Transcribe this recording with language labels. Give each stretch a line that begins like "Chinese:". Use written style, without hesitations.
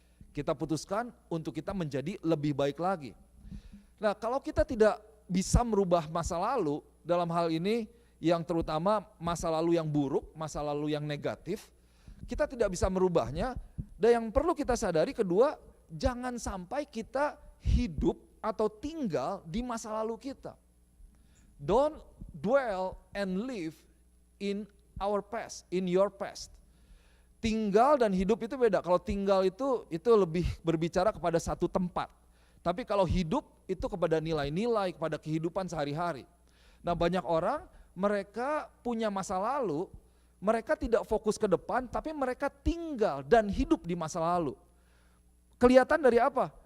Indonesian: Kita putuskan untuk kita menjadi lebih baik lagi. Nah, kalau kita tidak bisa merubah masa lalu, dalam hal ini yang terutama masa lalu yang buruk, masa lalu yang negatif, kita tidak bisa merubahnya. Dan yang perlu kita sadari kedua, jangan sampai kita hidup atau tinggal di masa lalu kita.
English: Don't dwell and live in our past, in your past.
Indonesian: Tinggal dan hidup itu beda. Kalau tinggal itu lebih berbicara kepada satu tempat. Tapi kalau hidup itu kepada nilai-nilai, kepada kehidupan sehari-hari. Nah, banyak orang mereka punya masa lalu, mereka tidak fokus ke depan, tapi mereka tinggal dan hidup di masa lalu. Kelihatan dari apa?